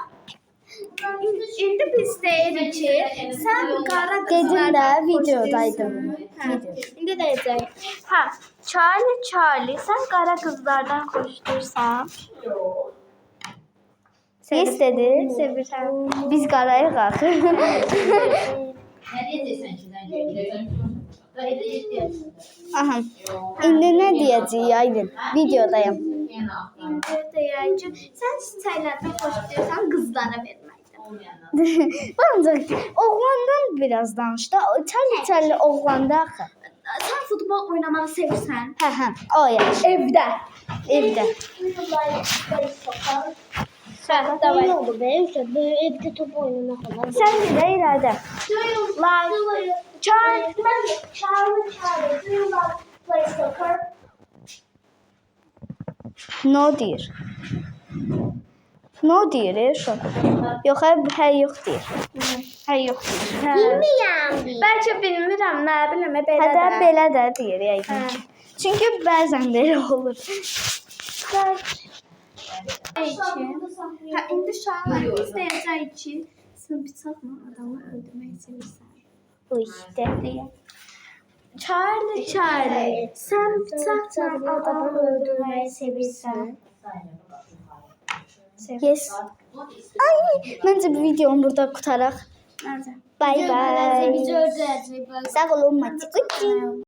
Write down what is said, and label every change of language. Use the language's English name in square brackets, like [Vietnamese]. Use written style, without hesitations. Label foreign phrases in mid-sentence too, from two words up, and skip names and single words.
[Azerbaijani] İndi biz deyirik ki, sən qara Dedim də videodaydım. İndi deyəcək. Hə, Charlie, sən qara qızlardan xoşlayırsan? [Turkish] Ne istedi? [Azerbaijani] Sevirsən. Biz qarayıq axı. [Turkish] Ne diyeceksin ki sen? Daha evde 7 yaşında. Aha. [Azerbaijani] İndi nə deyəcəyik Aydın? Videodayım. [Turkish] Yani aklı [Azerbaijani] İndi deyək ki, sən çiçəklərdən xoşlayırsan qızlara verməkdən. [Turkish] olmayanlar. [Azerbaijani] Ancaq oğlandan biraz danış da. Çəli oğlanda axı. Sən futbol oynamağı sevirsən? Hə, o yaxşı. Evdə. Evdə. [Turkish] Ne oldu be? İşte böyle evde top oynamak falan. [Azerbaijani] Sən də iradə. Charlie, [English] do you love to play soccer? [Azerbaijani] No deyir. No deyir şu. Yox, hə yox deyir. Hə yox deyir. [Turkish] Bilmiyorum. [Azerbaijani] bəlkə bilmirəm, nə bilim, belə Hə də də. belə də deyir yəqin ki. Çünki bəzən belə olur. Hə, indi uşaqlar biz deyəcəyik ki, sən bıçaqla adamı öldürmək sevirsən. Uy, də. Charlie. [Turkish] Sen bıçakla adam öldürmeyi sevirsən. [English] Yes. [Azerbaijani] Ay, məncə bu videonu burada qutaraq. [Turkish] Nerede? [English] Bye bye. [Turkish] Bizi öldürecek. [Azerbaijani] Sağ olun, Mati.